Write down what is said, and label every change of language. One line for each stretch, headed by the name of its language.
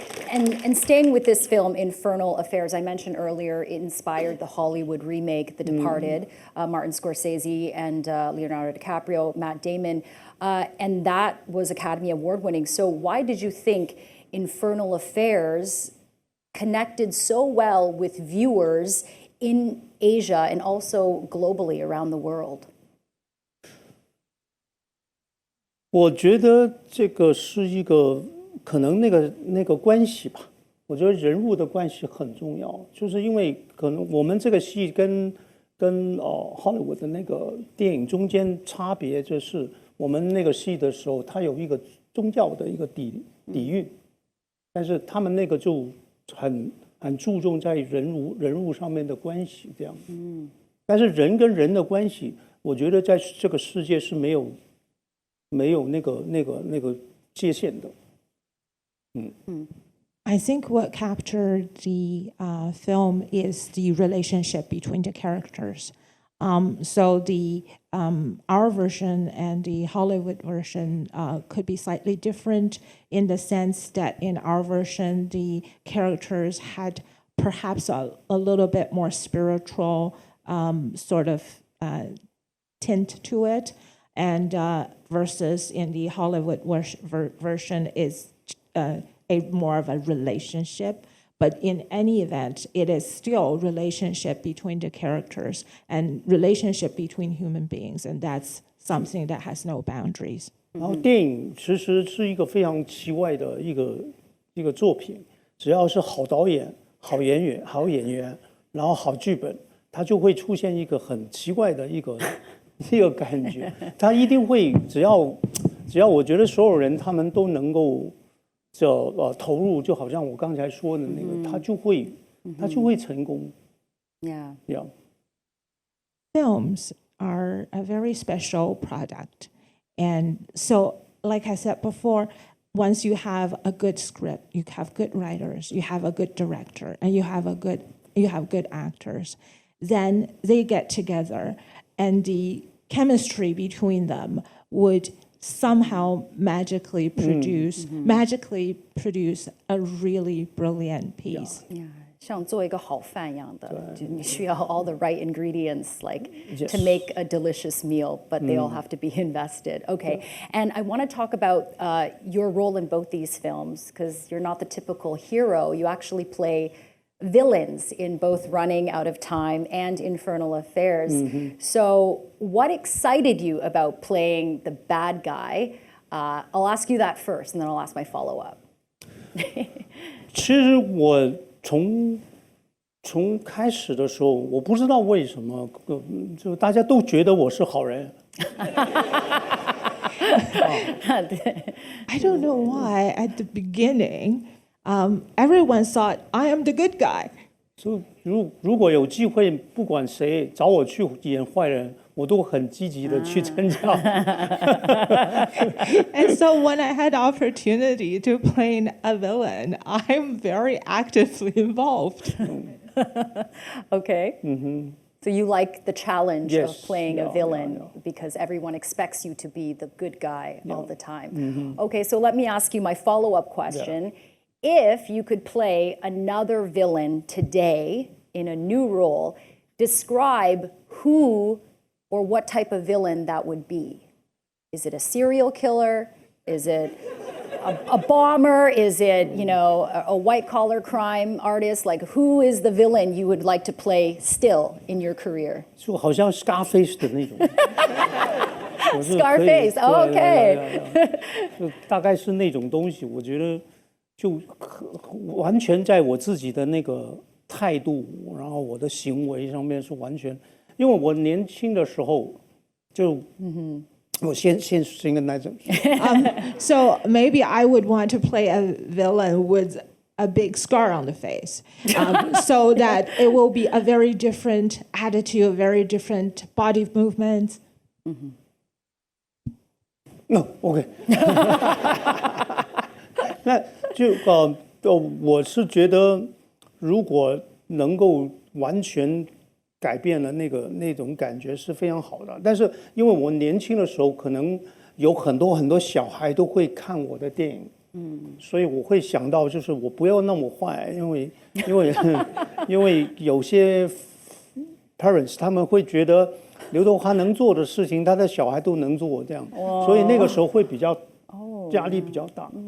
English: And staying with this film, Infernal Affairs, I mentioned earlier, it inspired the Hollywood remake, The Departed, Martin Scorsese and Leonardo DiCaprio, Matt Damon, and that was Academy Award winning. So why did you think Infernal Affairs connected so well with viewers in Asia and also globally around the world?
Chinese: 我觉得这个是一个可能那个关系吧。我觉得人物的关系很重要，就是因为可能我们这个戏跟Hollywood 的那个电影中间差别，就是我们那个戏的时候，它有一个宗教的一个底蕴，但是他们那个就很注重在人物上面的关系这样。但是人跟人的关系，我觉得在这个世界是没有那个界限的。
English: I think what captured the film is the relationship between the characters. So the our version and the Hollywood version could be slightly different in the sense that in our version the characters had perhaps a little bit more spiritual sort of tint to it, and versus in the Hollywood version is a more of a relationship. But in any event, it is still relationship between the characters and relationship between human beings, and that's something that has no boundaries.
Chinese: 然后电影其实是一个非常奇怪的一个作品，只要是好导演、好演员，然后好剧本，它就会出现一个很奇怪的一个感觉。它一定会只要我觉得所有人他们都能够。投入就好像我刚才说的那个，他就会成功。
English: Yeah. Yeah. Films are a very special product, and so, like I said before, once you have a good script, you have good writers, you have a good director, and you have good actors, then they get together, and the chemistry between them would somehow magically produce a really brilliant piece. Yeah.
Chinese: 像做一个好饭一样的，就你需要
English: all the right ingredients like to make a delicious meal, but they all have to be invested. Okay, and I want to talk about your role in both these films because you're not the typical hero. You actually play villains in both Running Out of Time and Infernal Affairs. So what excited you about playing the bad guy I'll ask you that first, and then I'll ask my follow-up.
Chinese: 其实我从开始的时候，我不知道为什么，就大家都觉得我是好人。
English: I don't know why at the beginning, everyone thought I am the good guy.
Chinese: 就如果有机会，不管谁找我去演坏人，我都很积极的去参加。
English: And so when I had opportunity to play a villain, I'm very actively involved. Okay. So you like the challenge of Yes, playing a yeah, villain yeah. because everyone expects you to be the good guy all the time. Okay, so let me ask you my follow-up question. If you could play another villain today in a new role, describe who or what type of villain that would be. Is it a serial killer? Is it a bomber? Is it, a white-collar crime artist? Like, who is the villain you would like to play still in your career?
Chinese: 就好像 Scarface 的那种。
English: Scarface, okay.
Chinese: 就大概是那种东西，我觉得就完全在我自己的那个态度，然后我的行为上面是完全，因为我年轻的时候就，我先跟大家。
English: So maybe I would want to play a villain with a big scar on the face, so that it will be a very different attitude, a very different body movement.
Chinese: OK 那就我是觉得，如果能够完全改变了那种感觉是非常好的。但是因为我年轻的时候，可能有很多小孩都会看我的电影，所以我会想到就是我不要那么坏，因为有些 parents 他们会觉得刘德华能做的事情，他的小孩都能做这样，所以那个时候会比较压力比较大。